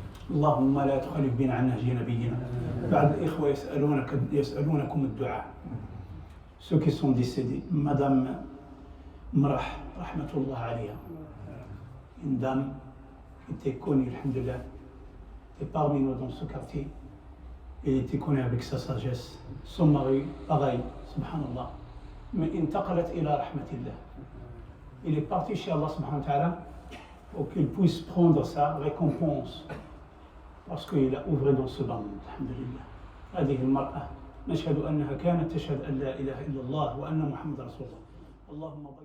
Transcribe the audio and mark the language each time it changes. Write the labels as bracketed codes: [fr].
[ar] اللهم لا تخالف بنا عن نهج نبينا. بعد الإخوة يسألونكم الدعاء. [fr] Ceux qui sont décédés, Madame Mrah, [ar] rahmatullah alayha, [fr] une dame qui était connue, alhamdulillah, était parmi nous dans ce quartier. Elle était connue avec sa sagesse. Son mari, pareil, subhanallah. Mais [ar] intaqalat ila rahmatillah. [fr] Il est parti chez Allah [ar] subhanahu wa ta'ala [fr] pour qu'il puisse prendre sa récompense. Parce qu'il a ouvré dans ce bande, alhamdulillah. [ar] هذه المرأة نشهد أنها كانت تشهد أن لا إله إلا الله وأن محمد رسول الله. اللهم